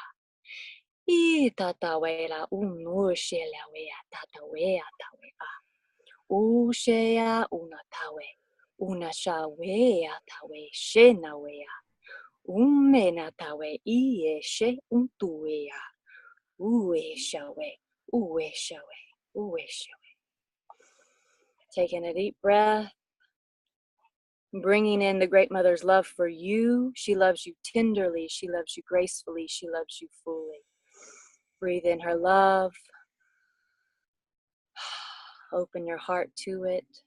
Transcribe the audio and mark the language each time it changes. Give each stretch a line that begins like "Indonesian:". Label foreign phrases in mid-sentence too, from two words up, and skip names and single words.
English: I tatawe la unushe lawe a tatawe a tawe a. Ushe a una tawe, una shawe a tawe, she nawe a. Umena tawe, I she untuwe a. Uwe shawe, uwe shawe, uwe shawe. Taking a deep breath. Bringing in the Great Mother's love for you. She loves you tenderly. She loves you gracefully. She loves you fully. Breathe in her love. Open your heart to it.